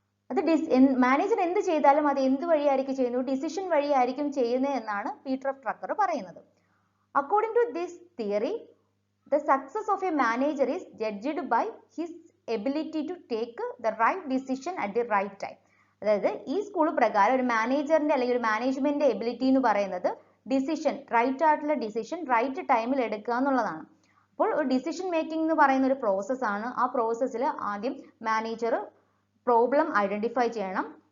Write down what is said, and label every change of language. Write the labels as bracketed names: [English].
[Malayalam] അത് മാനേജർ എന്ത് ചെയ്താലും അത് എന്ത് വഴിയായിരിക്കും ചെയ്യുന്നത്? ഡിസിഷൻ വഴിയായിരിക്കും ചെയ്യുന്നത് എന്നാണ് പീറ്റർ ഓഫ് ട്രക്കർ പറയുന്നത്. [English] According to this theory, the success of a manager is judged by his ability to take the right decision at the right time. [Malayalam] അതായത് ഈ സ്കൂൾ പ്രകാരം ഒരു മാനേജറിന്റെ അല്ലെങ്കിൽ ഒരു മാനേജ്മെന്റ് എബിലിറ്റി എന്ന് പറയുന്നത് ഡിസിഷൻ, റൈറ്റ് ആയിട്ടുള്ള ഡിസിഷൻ റൈറ്റ് ടൈമിൽ എടുക്കുക എന്നുള്ളതാണ്. അപ്പോൾ ഒരു ഡിസിഷൻ മേക്കിംഗ് എന്ന് പറയുന്ന ഒരു പ്രോസസ് ആണ്. ആ പ്രോസസ്സിൽ ആദ്യം മാനേജർ പ്രോബ്ലം ഐഡന്റിഫൈ ചെയ്യണം.